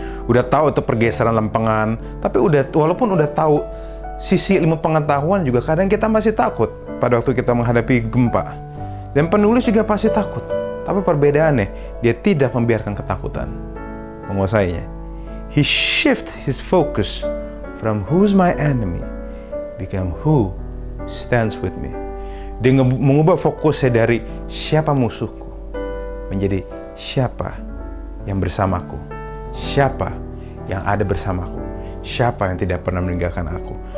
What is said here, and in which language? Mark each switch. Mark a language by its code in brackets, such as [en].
[id] Udah tahu itu pergeseran lempengan, tapi walaupun udah tahu sisi ilmu pengetahuan juga kadang kita masih takut pada waktu kita menghadapi gempa. Dan penulis juga pasti takut. Tapi perbedaannya, dia tidak membiarkan ketakutan menguasainya. [en] He shift his focus from who's my enemy become who stands with me. [id] Dia mengubah fokusnya dari siapa musuhku menjadi siapa yang bersamaku, siapa yang ada bersamaku, siapa yang tidak pernah meninggalkan aku.